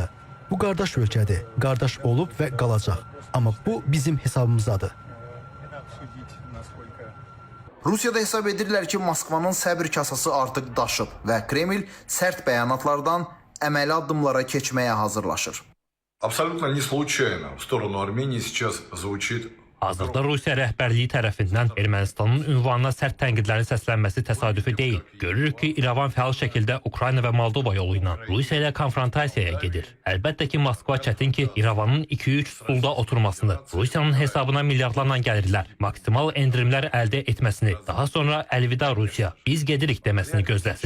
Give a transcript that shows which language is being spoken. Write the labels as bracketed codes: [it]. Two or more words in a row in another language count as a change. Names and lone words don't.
[az] Bu qardaş ölkədir. Qardaş olub və qalacaq. Amma bu bizim hesabımızdadır. Rusiyada hesab edirlər ki, Moskvanın səbr kasası artıq daşıb və Kreml sərt bəyanatlardan əməli addımlara keçməyə hazırlaşır. [ru] Абсолютно не случайно в сторону Армении сейчас звучит. [az] Hazırda Rusiya rəhbərliyi tərəfindən Ermənistanın ünvanına sərt tənqidlərin səslənməsi təsadüfi deyil. Görürük ki, İrəvan fəal şəkildə Ukrayna və Moldova yolu ilə Rusiya ilə konfrontasiyaya gedir. Əlbəttə ki, Moskva çətin ki, İrəvanın 2-3 stulda oturmasını, Rusiyanın hesabına milyardlarla gəlirlər, maksimal endirimlər əldə etməsini, daha sonra əlvida Rusiya, biz gedirik deməsini gözləsin.